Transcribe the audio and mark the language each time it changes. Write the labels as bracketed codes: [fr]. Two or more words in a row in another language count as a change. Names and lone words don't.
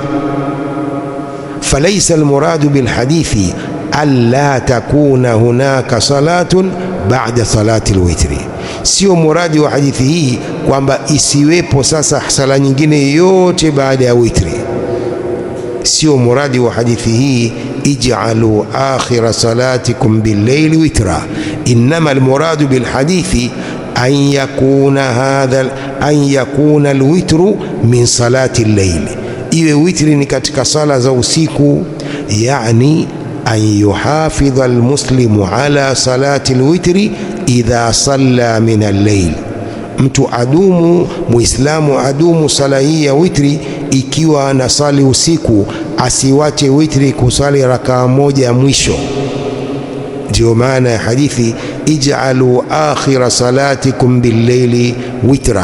[ar] فليس المراد بالحديث ألا تكون هناك صلاة بعد صلاة الوتر. [sw] Sio muradi wa hadithi hii kwamba isiwepo sasa sala nyingine yote baada ya witri. Sio muradi wa hadithi hii, [ar] اجعلوا آخر صلاتكم بالليل وترا. إنما المراد بالحديث أن يكون الوتر من صلاة الليل, [sw] iwe witri ni katika sala za usiku. [ar] يعني أن يحافظ المسلم على صلاة الوتر إذا صلى من الليل, [sw] mtu adumu, muislamu adumu sala hii ya witri ikiwa anasali usiku, asiwache witri kusali rakaa moja mwisho. Ndio maana ya hadithi [ar] اجعلوا آخر صلاتكم بالليل وترا.